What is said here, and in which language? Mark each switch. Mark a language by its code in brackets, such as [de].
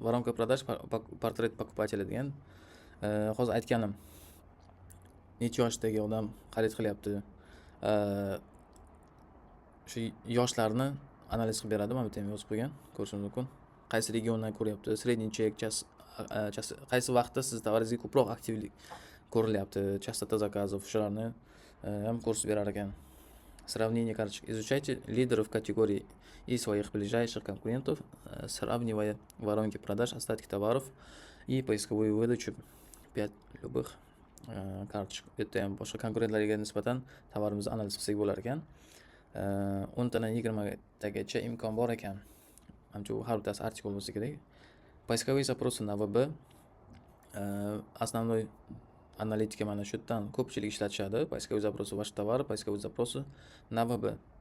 [ru] Воронка продаж, portret покупателя degan. [uz] Hozir aytganim. Necha yoshdagi odam xarid qilyapti? Shu yoshlarni analiz qilib beradi. Mana bu yerda yozib qo'ygan, ko'rishingiz mumkin. Qaysi regiondan ko'ryapti? Sredний чек, qaysi vaqtda siz tovaringizga ko'proq aktivlik ko'rilyapti? Частота заказов, shularni ham ko'rsatib berar ekan. [ru] Сравнение карточек. Изучайте лидеров категории и своих ближайших конкурентов, сравнивая воронки продаж, остатки товаров и поисковую выдачу 5 любых карточек. [uz] Bitta ham boshqa konkurentlarga nisbatan tovarimizni analiz qilsak bo'lar ekan. 10 tadan 20 tagacha imkon bor ekan. Manimcha u har bittasi artikul bo'lsa kerak. [ru] Поисковые запросы на ВБ. [uz] Основной аналитика mana shu yerdan ko'pchilik ishlatishadi. [ru] Поисковые запросы ваши товары, поисковые запросы на ВБ.